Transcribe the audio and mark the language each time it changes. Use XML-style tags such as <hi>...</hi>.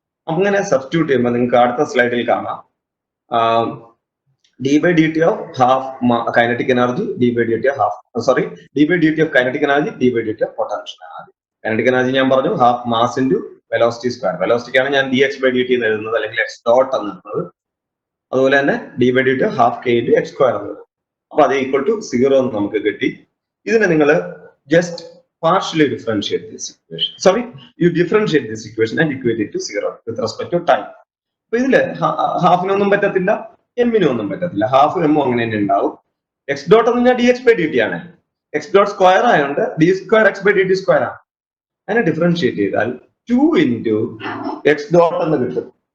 <ml>അങ്ങനെ സബ്സ്റ്റിറ്റ്യൂട്ട് ചെയ്യുമ്പോൾ നിങ്ങൾക്ക് അടുത്ത സ്ലൈഡിൽ കാണാം d/dt of half kinetic energy d/dt of kinetic energy d/dt of potential energy. Kinetic energy ഞാൻ പറഞ്ഞു half mass into velocity square. വെലോസിറ്റിക്കാണ് ഞാൻ dx/dt എന്ന് എഴുതുന്നത് അല്ലെങ്കിൽ x ഡോട്ട് എന്ന് എഴുതുന്നത്. അതുപോലെ തന്നെ d/dt of half k into x² എന്ന് എഴുതുന്നത്. അപ്പൊ അത് ഈക്വൽ ടു 0 എന്ന് നമുക്ക് കിട്ടി. ഇതിനെ നിങ്ങൾ just</ml> <en>partially differentiate this equation. You differentiate this equation and equate it to 0 with respect to time.</en> <ml>അപ്പൊ ഇതില് ഹാഫിനൊന്നും പറ്റത്തില്ല, എമ്മിനൊന്നും പറ്റത്തില്ല. ഹാഫ് എമ്മും അങ്ങനെ തന്നെ ഉണ്ടാവും. എക്സ് ഡോട്ട് എന്ന് പറഞ്ഞാൽ dx/dt ആണ്. എക്സ് ഡോട്ട് സ്ക്വയർ ആയതുകൊണ്ട് d² x/dt² ആണ്. അതിനെ ഡിഫറൻഷിയേറ്റ് ചെയ്താൽ 2 ഇൻറ്റു എക്സ് ഡോട്ട് എന്ന് കിട്ടും.</ml>